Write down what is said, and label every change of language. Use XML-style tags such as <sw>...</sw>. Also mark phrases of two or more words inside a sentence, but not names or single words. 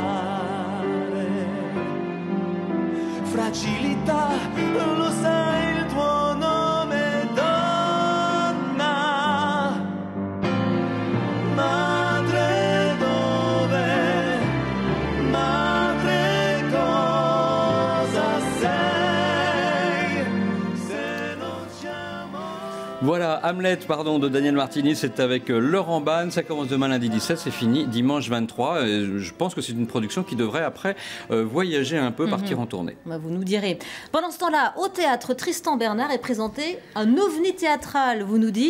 <it>Fragilità, lo sai il tuo nome, donna. Madre dove, madre cosa sei, se non ci amo.</it> <fr>Voilà, Hamlet, pardon, de Daniel Martini, c'est avec Laurent Banne. Ça commence demain lundi 17, c'est fini dimanche 23. Et je pense que c'est une production qui devrait après voyager un peu, partir en tournée. Vous nous direz. Pendant ce temps-là, au théâtre Tristan Bernard est présenté un ovni théâtral, vous nous dites.</fr>